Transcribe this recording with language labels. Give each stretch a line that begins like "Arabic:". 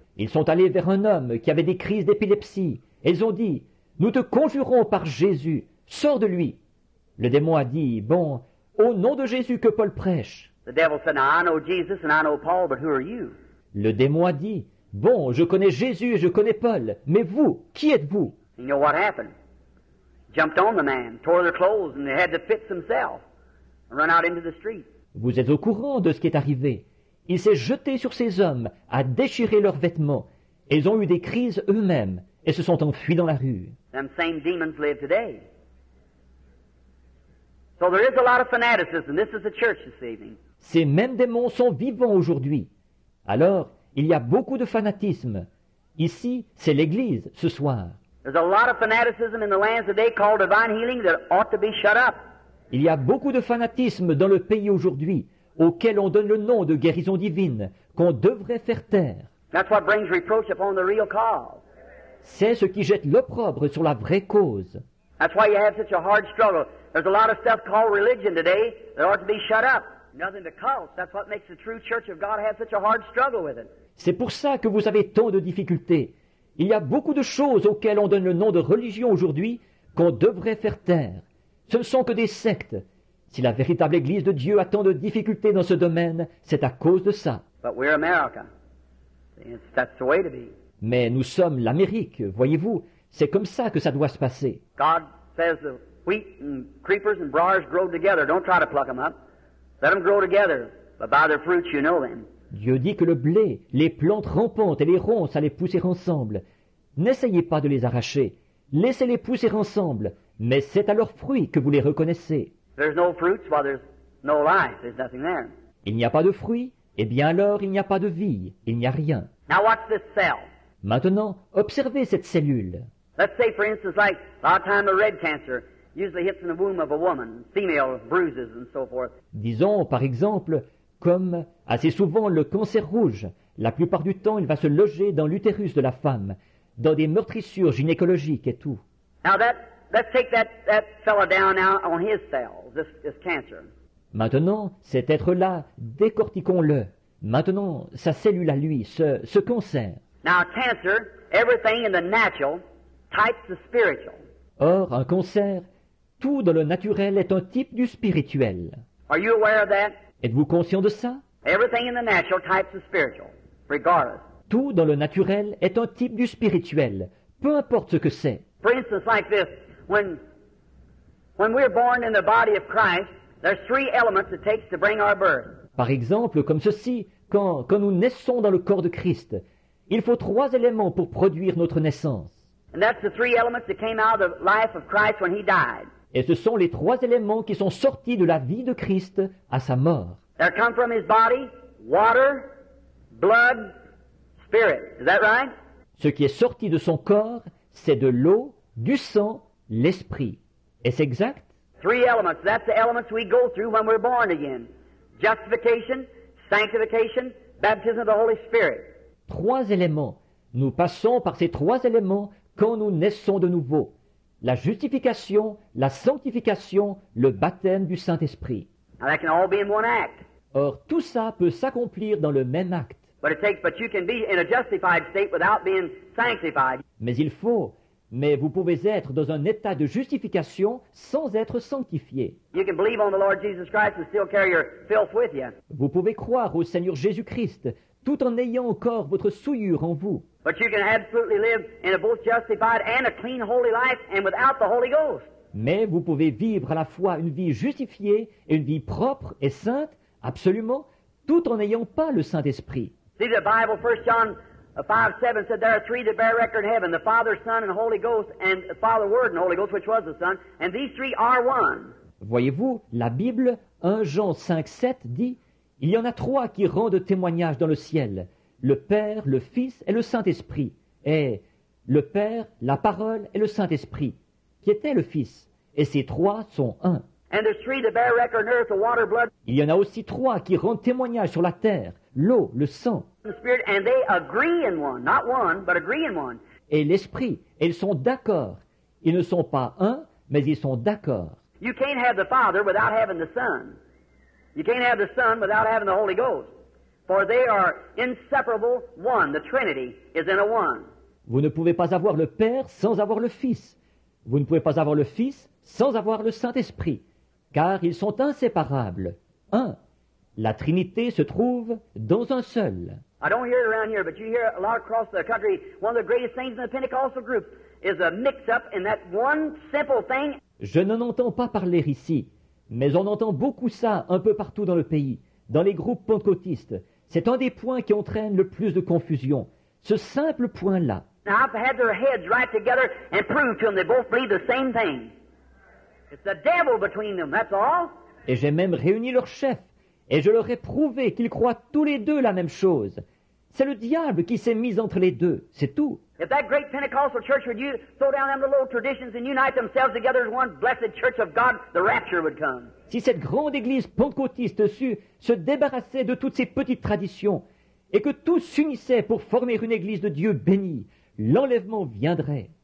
French: Ils sont allés vers un homme qui avait des crises d'épilepsie. Et ils ont dit, nous te conjurons par Jésus, sors de lui. Le démon a dit, bon, au nom de Jésus que Paul prêche.
English: The devil said, now I know Jesus and I know Paul, but who are you?
French: Le démon a dit, bon, je connais Jésus et je connais Paul, mais vous, qui êtes-vous?
English: You know what happened? Jumped on the man, tore their clothes, and they had the fits themselves, and run out into the street.
French: Vous êtes au courant de ce qui est arrivé. Il s'est jeté sur ces hommes, a déchiré leurs vêtements, et ils ont eu des crises eux-mêmes, et se sont enfuis dans la rue.
English: Them same demons live today. So there is a lot of fanaticism. This is the church this evening.
French: Ces mêmes démons sont vivants aujourd'hui. Alors, il y a beaucoup de fanatisme. Ici, c'est l'Église, ce soir.
English: There's a lot of fanaticism in the lands today called divine healing that ought to be shut up.
French: Il y a beaucoup de fanatisme dans le pays aujourd'hui, auquel on donne le nom de guérison divine, qu'on devrait faire taire.
English: That's what brings reproach upon the real cause.
French: C'est ce qui jette l'opprobre sur la vraie cause.
English: That's why you have such a hard struggle. There's a lot of stuff called religion today that ought to be shut up. Nothing but cults. That's what makes the true church of God have such a hard struggle with it.
French: C'est pour ça que vous avez tant de difficultés. Il y a beaucoup de choses auxquelles on donne le nom de religion aujourd'hui qu'on devrait faire taire. Ce ne sont que des sectes. Si la véritable Église de Dieu a tant de difficultés dans ce domaine, c'est à cause de ça.
English: But we're America. That's the way to be.
French: Mais nous sommes l'Amérique, voyez-vous. C'est comme ça que ça doit se passer.
English: God says the wheat and creepers and briars grow together. Don't try to pluck them up. Let them grow together. But by their fruits you know them.
French: Dieu dit que le blé, les plantes rampantes et les ronces à les pousser ensemble. N'essayez pas de les arracher. Laissez-les pousser ensemble. Mais c'est à leurs fruits que vous les reconnaissez.
English: There's no fruits, well, there's no life. There's nothing there.
French: Il n'y a pas de fruits, eh bien alors il n'y a pas de vie. Il n'y a rien.
English: Now watch this cell.
French: Maintenant, observez cette cellule.
English: Let's say, for instance, like a lot of time the red cancer usually hits in the womb of a woman, female bruises and so forth.
French: Disons, par exemple, comme assez souvent le cancer rouge. La plupart du temps, il va se loger dans l'utérus de la femme, dans des meurtrissures gynécologiques et tout.
English: Now let's take that fella down now on his cells, this cancer.
French: Maintenant, cet être-là, décortiquons-le. Maintenant, sa cellule à lui, ce cancer.
English: Now cancer, everything in the natural types the spiritual.
French: Or, un cancer, tout dans le naturel est un type du spirituel.
English: Are you aware of that?
French: Êtes-vous conscient de ça?
English: Everything in the natural types the spiritual, regardless.
French: Tout dans le naturel est un type du spirituel, peu importe ce que c'est.
English: For instance, like this, when we're born in the body of Christ, there's three elements it takes to bring our birth.
French: Par exemple, comme ceci, quand nous naissons dans le corps de Christ, il faut 3 éléments pour produire notre naissance.
English: And that's the three elements that came out of the life of Christ when he died.
French: Et ce sont les 3 éléments qui sont sortis de la vie de Christ à sa mort.
English: There come from his body water, blood, spirit. Is that right?
French: Ce qui est sorti de son corps, c'est de l'eau, du sang, l'esprit. Est-ce exact?
English: Three elements. That's the elements we go through when we're born again. Justification, sanctification, baptism of the Holy Spirit.
French: 3 éléments. Nous passons par ces 3 éléments quand nous naissons de nouveau. La justification, la sanctification, le baptême du Saint-Esprit.
English: Now that can all be in one act.
French: Or, tout ça peut s'accomplir dans le même acte.
English: But you can be in a justified state without being sanctified.
French: Mais vous pouvez être dans un état de justification sans être sanctifié.
English: You can believe on the Lord Jesus Christ and still carry your filth with you.
French: Vous pouvez croire au Seigneur Jésus-Christ tout en ayant encore votre souillure en vous.
English: But you can absolutely live in a both justified and a clean, holy life and without the Holy Ghost.
French: Mais vous pouvez vivre à la fois une vie justifiée et une vie propre et sainte, absolument, tout en n'ayant pas le Saint-Esprit.
English: See, the Bible, 1 John 5:7 said there are three that bear record in heaven, the Father, Son, and Holy Ghost, and the Father, Word, and Holy Ghost, which was the Son, and these three are one.
French: Voyez-vous, la Bible, 1 Jean 5:7 dit, il y en a 3 qui rendent témoignage dans le ciel, le Père, le Fils et le Saint-Esprit. est le Père, la Parole et le Saint-Esprit, qui était le Fils. Et ces trois sont un.
English: And there's three that bear record on earth, the water, blood,
French: Il y en a aussi trois qui rendent témoignage sur la terre, l'eau, le sang
English: and the spirit, and they agree in one. Not one, but agree in one.
French: et l'Esprit. Et ils sont d'accord. Ils ne sont pas un, mais ils sont d'accord.
English: You can't have the Father without having the Son. You can't have the Son without having the Holy Ghost. For they are inseparable one. The Trinity is in a one.
French: Vous ne pouvez pas avoir le Père sans avoir le Fils. Vous ne pouvez pas avoir le Fils sans avoir le Saint-Esprit, car ils sont inséparables. Un. La Trinité se trouve dans un seul.
English: I don't hear it around here, but you hear a lot across the country. One of the greatest things in the Pentecostal group is a mix-up in that one simple thing.
French: Je n'en entends pas parler ici, mais on entend beaucoup ça un peu partout dans le pays, dans les groupes pentecôtistes. C'est un des points qui entraîne le plus de confusion. Ce simple point-là.
English: Now, I've had their heads right together and proved to them they both believe the same thing. It's the devil between them, that's all.
French: Et j'ai même réuni leurs chefs, et je leur ai prouvé qu'ils croient tous les deux la même chose. C'est le diable qui s'est mis entre les deux, c'est tout.
English: If that great Pentecostal church would you throw down them little traditions and unite themselves together as one blessed church of God, the rapture would come.
French: Si cette grande église pentecôtiste sut se débarrasser de toutes ces petites traditions, et que tous s'unissaient pour former une église de Dieu bénie, l'enlèvement viendrait.